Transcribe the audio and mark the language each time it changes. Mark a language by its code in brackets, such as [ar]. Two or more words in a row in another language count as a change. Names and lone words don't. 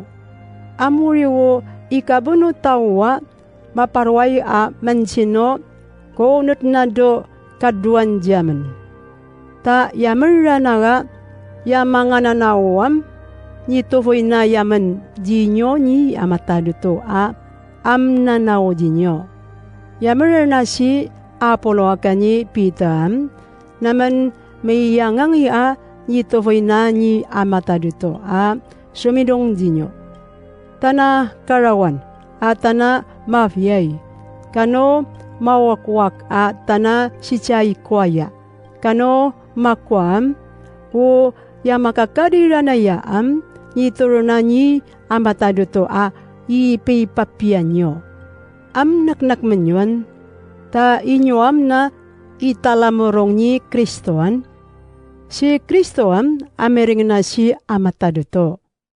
[tao] Amuri wo, ikabuno tawa, maparway a mansino, kunot na do kaduan jaman. Ta yaman nga, yamang nanawam, nitufoy na yaman jinyo ni amatado to a nanaw jinyo. Yaman na si Apollo akani pitam, naman may yangang a nitufoy na ni amatado to a sumidong jinyo. Tana karawan, at tana mafiyay, kano mawakwak at tana sichay kwaya, kano makwam, o yamakakadira na yaam, nituro na ni amatado to a ipipapian nyo. Am naknakman yun, ta inyo am na italamorong ni Kristoan, si Kristoan amering na si amatado to.